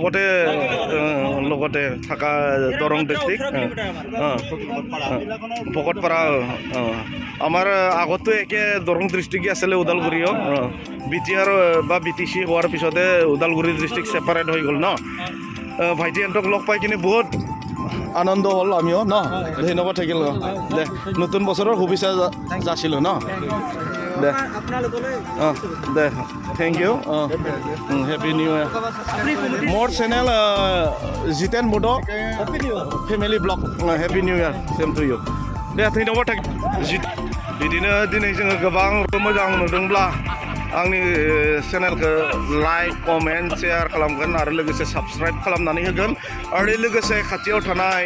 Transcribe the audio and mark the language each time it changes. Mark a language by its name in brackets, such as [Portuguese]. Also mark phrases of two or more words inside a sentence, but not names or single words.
[Assamese] লগতে থকা দৰং ডিষ্ট্ৰিক্ট ভকতপাৰা আমাৰ আগতো একে দৰং ডিষ্ট্ৰিক্টে আছিলে ওদালগুৰিও বি টি আৰ বা বি টি চি হোৱাৰ পিছতে ওদালগুৰি ডিষ্ট্ৰিক্ট ছেপাৰেট হৈ গ'ল ন ভাইটিহঁতক লগ পাই কিনে বহুত আনন্দ হ'ল আমিও ন ধন্যবাদ থাকিল দে নতুন বছৰৰ শুভেচ্ছা যাচিলোঁ ন দে দে [English] thank you happy new year [Assamese] মোৰ চেনেল jitenboro [English] family blog happy new year same to you [Assamese] দে ধন্যবাদ থাক [Bodo] बिदिनो दिनै जोङो गोबां मोजां नुदोंब्ला आंनि चेनेलखौ लाइक कमेन्ट शेयार खालामगोन आरो लोगोसे साबस्क्राइब खालामनानै होगोन आरो लोगोसे खाथियाव थानाय